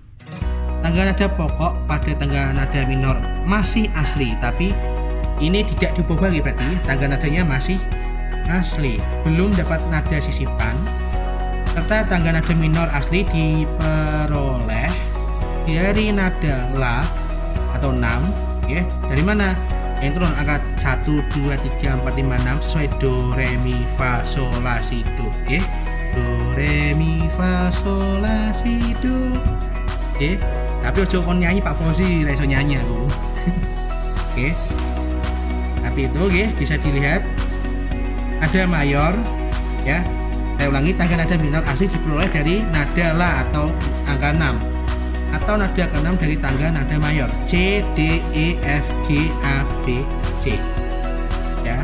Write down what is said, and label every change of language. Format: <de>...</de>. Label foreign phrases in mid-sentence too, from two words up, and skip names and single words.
<id>Tangga nada pokok pada tangga nada minor masih asli, tapi ini tidak diubah lagi, berarti tangga nadanya masih asli, belum dapat nada sisipan. Serta tangga nada minor asli diperoleh dari nada La atau 6, ya. Dari mana? Yang turun angka 1, 2, 3, 4, 5, 6 sesuai do, re, mi, fa, sol, la, si, do, ya. Do, re, mi, fa, sol, la, si, do, ya.</id> <jv>Tapi ojo kon nyanyi Pak Fauzi, ra iso nyanyi aku.</jv> <id>Oke. Tapi itu ya bisa dilihat nada mayor, ya. Saya ulangi, tangga nada minor asli diperoleh dari nada La atau angka 6, atau nada ke-6 dari tangga nada mayor C, D, E, F, G, A, B, C. Ya.</id>